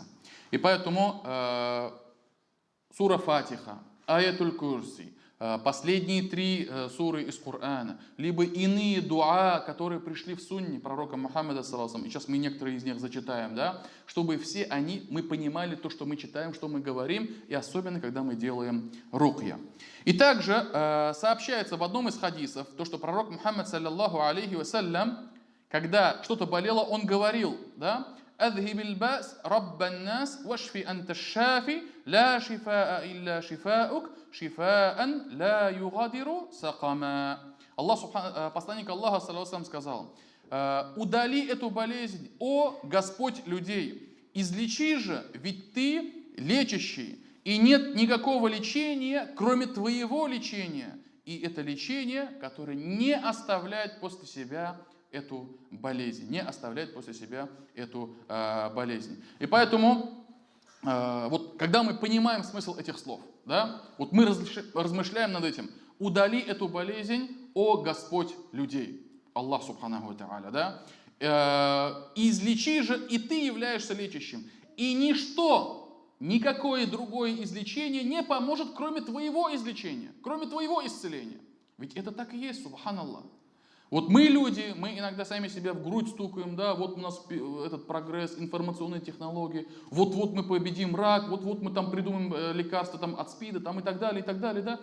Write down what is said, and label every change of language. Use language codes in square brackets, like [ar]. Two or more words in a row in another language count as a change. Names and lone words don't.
[ru] И поэтому сура Фатиха, [ar] آية الكرسي, [ru] последние 3 суры из Корана, либо иные дуа, которые пришли в сунне пророка Мухаммада, саллаллаху, и сейчас мы некоторые из них зачитаем, да, чтобы все они, мы понимали то, что мы читаем, что мы говорим, и особенно, когда мы делаем рукья. И также сообщается в одном из хадисов, то, что пророк Мухаммад, [ar] صلى الله عليه وسلم, [ru] когда что-то болело, он говорил, да, [ar] أذهب البأس رب الناس واشفي أنت الشافي لا شفاء إلا شفاؤك شفاء لا يغادر سقما. [ru] Посланник Аллаха саллаллаху сказал: удали эту болезнь, о Господь людей, излечи же, ведь ты лечащий, и нет никакого лечения, кроме твоего лечения, и это лечение, которое не оставляет после себя эту болезнь, не оставляет после себя эту болезнь. И поэтому, вот когда мы понимаем смысл этих слов, да, вот мы размышляем над этим: удали эту болезнь, о Господь людей, Аллах [ar] سبحانه وتعالى, [ru] да, излечи же, и ты являешься лечащим, и ничто, никакое другое излечение не поможет, кроме твоего излечения, кроме твоего исцеления. Ведь это так и есть, субханаллах. Вот мы люди, мы иногда сами себя в грудь стукаем, да, вот у нас этот прогресс, информационные технологии, вот-вот мы победим рак, вот-вот мы там придумаем лекарства там, от СПИДа там, и так далее, да.